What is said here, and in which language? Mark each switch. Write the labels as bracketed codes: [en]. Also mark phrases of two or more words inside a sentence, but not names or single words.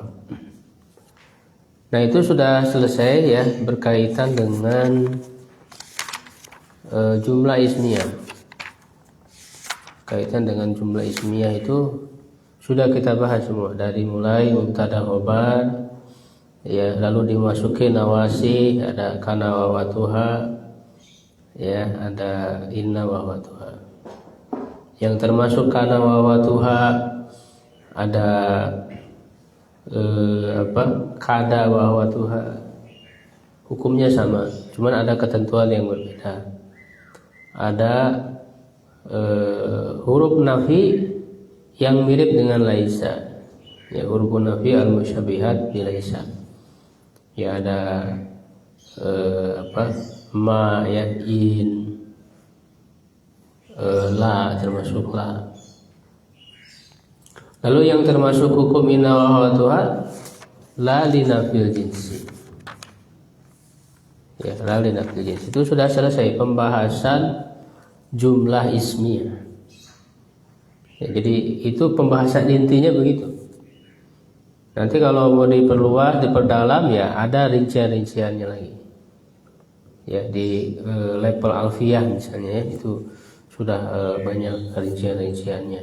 [id] Nah, itu sudah selesai ya berkaitan dengan [ar] جملة اسمية. [id] Kaitan dengan [ar] جملة اسمية [id] itu sudah kita bahas semua, dari mulai [ar] مبتدأ خبر [id] ya, lalu dimasuki nawasi, ada [ar] كان وأخواتها [id] ya, ada [ar] إن وأخواتها. [id] Yang termasuk [ar] كان وأخواتها [id] ada [ar] كاد وأخواتها, [id] hukumnya sama, cuman ada ketentuan yang berbeda. Ada [ar] حروف نفي [id] yang mirip dengan laisa ya, [ar] حروف نفي المشبهات بليس [id] ya, ada ma ya, in, la, termasuk la. Lalu yang termasuk hukum [ar] إن وأخواتها لا لنفي الجنس [id] ya, [ar] لا لنفي الجنس. [id] Itu sudah selesai pembahasan [ar] جملة اسمية [id] ya, jadi itu pembahasan intinya begitu. Nanti kalau mau diperluas, diperdalam ya ada rincian-rinciannya lagi ya, di level alfiyah misalnya ya, itu sudah banyak rincian-rinciannya.